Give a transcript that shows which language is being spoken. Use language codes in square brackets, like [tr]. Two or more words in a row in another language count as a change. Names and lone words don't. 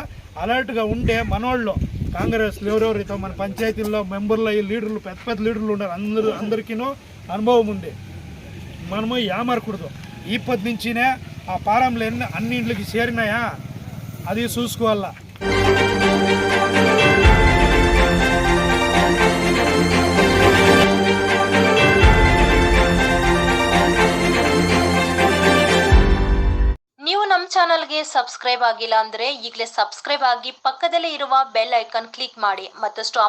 [te] అలర్ట్గా ఉండే మనోళ్ళు కాంగ్రెస్లో ఎవరెవరితో మన పంచాయతీల్లో మెంబర్లు ఈ లీడర్లు పెద్ద పెద్ద లీడర్లు ఉన్నారు, అందరికీ అనుభవం ఉంది. మనము ఏమరకూడదు. ఇప్పటి నుంచినే ఆ ఫారంలు అన్ని ఇంట్లకి చేరినాయా అది చూసుకోవాలా. [kn] ನೀವು ನಮ್ಮ ಚಾನಲ್ಗೆ ಸಬ್ಸ್ಕ್ರೈಬ್ ಆಗಿಲ್ಲ ಅಂದ್ರೆ ಈಗಲೇ ಸಬ್ಸ್ಕ್ರೈಬ್ ಆಗಿ ಪಕ್ಕದಲ್ಲೇ ಇರುವ [en] bell icon click [kn] ಮಾಡಿ.